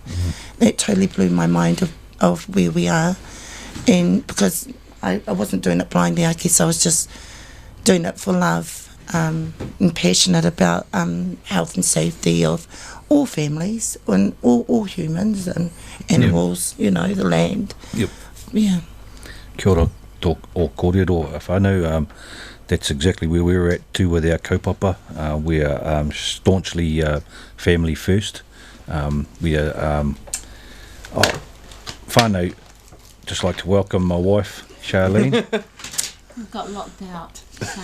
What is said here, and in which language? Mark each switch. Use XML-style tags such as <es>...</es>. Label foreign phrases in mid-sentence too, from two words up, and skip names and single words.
<en>That totally blew my mind of where we are, and because I wasn't doing it blindly, I guess I was just doing it for love, and passionate about health and safety of all families and all humans and animals, you know, the land. Yep. Yeah.</en> <mi>Kia ora, o kōrero whānau.</mi> <en>That's exactly where we're at too with our kaupapa. We are staunchly family first. We are, whānau, just like to welcome my wife, Charlene. We got locked out. So.</en>